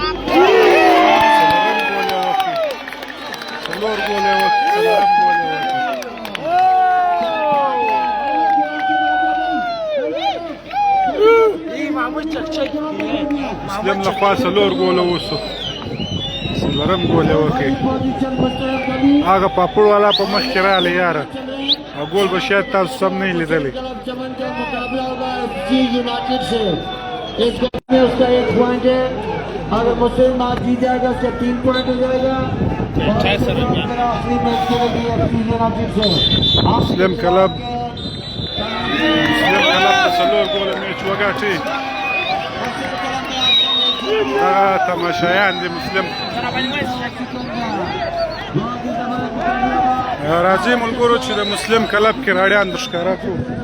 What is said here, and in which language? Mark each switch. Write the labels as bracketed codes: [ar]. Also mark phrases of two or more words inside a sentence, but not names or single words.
[ps] 4 ګوله وکړي مسلم لخوا څلور ګوله وسو څلورم ګول یې وکړ هغه پاپړ والا په مخ کې راغلی یاره او ګول به شاید تاسو سم نه یې لیدلی [ur] چمن کا مقابلہ ہوگا ایف سی یونائیٹڈ سے اس گیم میں اس کا 1 پوائنٹ ہے اگر مسلم میچ جیت جائے گا اس کا 3 پوائنٹ ہو جائے گا آخری میچ کھیلے گی ایف سی یونائیٹڈ سے [ps] مسلم کلب ته څلور ګوله میچ وګټي دغه تماشایان دي مسلم راځي ملګرو چې د مسلم کلب کې راډیان د ښکاره کړو